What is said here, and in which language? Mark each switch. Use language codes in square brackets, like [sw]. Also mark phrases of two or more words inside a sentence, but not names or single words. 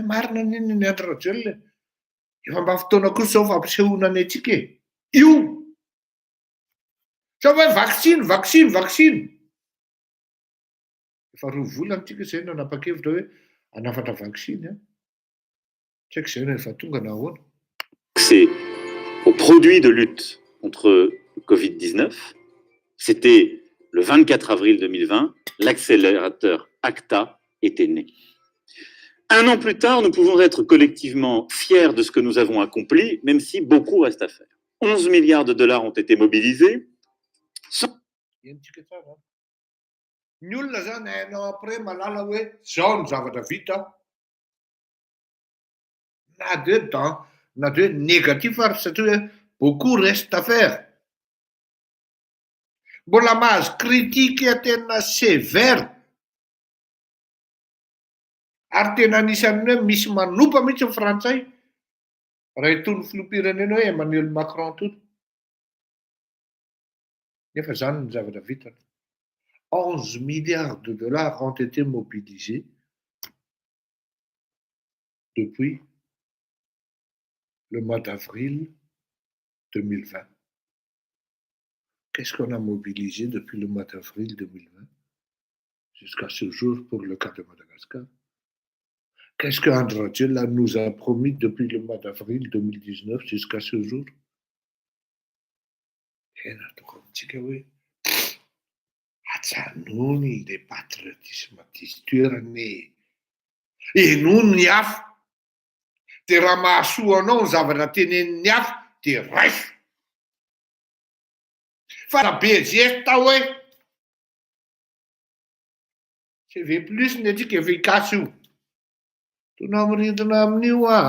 [mg] Marina nini ny Andry Rajoelina. Efa mba fotoana kosa izao fampisehoana ny antsika e. Io! Sa hoe vaccine. Efa 2 volana tsika izay nanapa-kevitra hoe hanafatra vaccine. Tsy haiko izay no efa tonga na ahoana. [fr] C'est aux produits de lutte contre le Covid-19. C'était le 24 avril 2020. L'accélérateur ACTA était né. 1 an plus tard, nous pouvons être collectivement fiers de ce que nous avons accompli, même si beaucoup reste à faire. 11 milliards de dollars ont été mobilisés. [mg] Ny olona zany hainao après malala hoe zao ny zavatra vita. Na de hoe négatif ary satria hoe [fr] beaucoup reste à faire. [mg] Mbola mahazo kritika tena sévère. Ary tena anisan'ny hoe misy manopa mihitsy ny Frantsay. Raha itony filoham-pirenena hoe Emmanuel Macron tony. Nefa zany ny zavatra vita. [fr] 11 milliards de dollars ont été mobilisés depuis le mois d'avril 2020. Qu'est-ce qu'on a mobilisé depuis le mois d'avril 2020 jusqu'à ce jour pour le cas de Madagascar? Qu'est-ce que Andry Rajoelina nous a promis depuis le mois d'avril 2019 jusqu'à ce jour? [mg] Janony [fr] le patriotisme [mg] diso toerany enono ny hafa de raha mahasoa anao ny zavatra tenenin'ny hafa de raiso fa raha be gesta hoe CV plus ny atsika efa hikasy io tona mirindrina amin'io